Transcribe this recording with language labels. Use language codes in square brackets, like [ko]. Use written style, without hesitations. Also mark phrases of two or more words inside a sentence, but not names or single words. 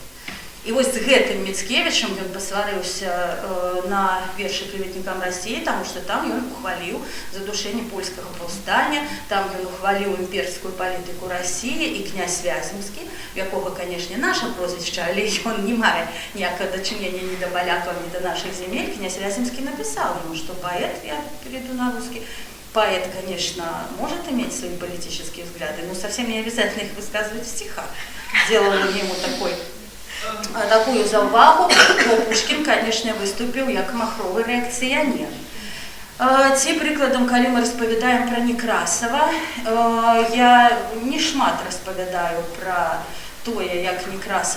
[be] І вось з гэтым Міцкевічам ён пасварыўся на вершы клеветнікам Расіі, таму што там ён ухваліў задушэнне польскага паўстання, там ён ухваліў імперскую палітыку Расіі, і князь Вяземскі, у якога, канешне, наша прозвішча, але ён не мае ніякага дачынення ні да палякаў, ні да нашых земель. Князь Вяземскі напісаў ему, што паэт, [ru] я перейду на русский, поэт, конечно, может иметь свои политические взгляды, но совсем не обязательно их высказывать в стихах. Сделала ему такую [be] заўвагу, бо Пушкін, конечно, выступіў як махровы рэакцыянер. Ці прыкладам, калі мы распавядаем пра Некрасава, я не шмат распавядаю пра тое, як Некрасаў